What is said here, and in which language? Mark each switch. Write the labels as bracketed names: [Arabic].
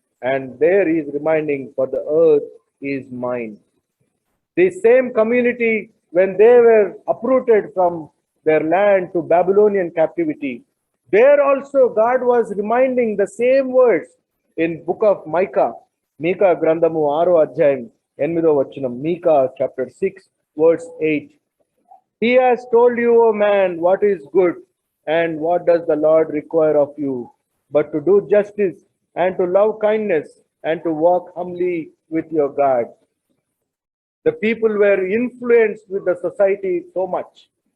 [English] And there he is reminding, for the earth is mine. The same community, when they were uprooted from their land to Babylonian captivity, there also God was reminding the same words in book of Micah. [Telugu] Micah గ్రంథము 6వ అధ్యాయం 8వ వచనం. [English] Micah chapter 6 verse 8. He has told you, O man, what is good, and what does the Lord require of you, but to do justice and to love kindness and to walk humbly with your God. The people were influenced with the society so much.